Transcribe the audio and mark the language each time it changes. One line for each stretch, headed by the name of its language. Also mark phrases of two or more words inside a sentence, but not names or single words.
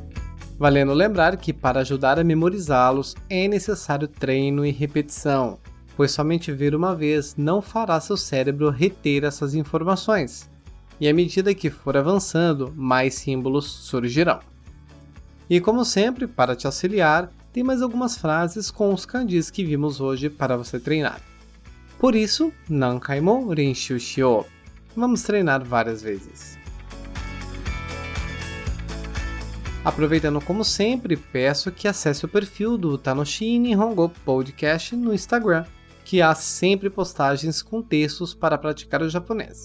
Portuguese: Valendo lembrar que para ajudar a memorizá-los é necessário treino e repetição, pois somente ver uma vez não fará seu cérebro reter essas informações, e à medida que for avançando, mais símbolos surgirão. E como sempre, para te auxiliar, tem mais algumas frases com os kanjis que vimos hoje para você treinar. Por isso,
Japanese: 何回も練習しよう.
Portuguese: Vamos treinar várias vezes. Aproveitando como sempre, peço que acesse o perfil do Tanoshi Nihongo Podcast no Instagram, que há sempre postagens com textos para praticar o japonês.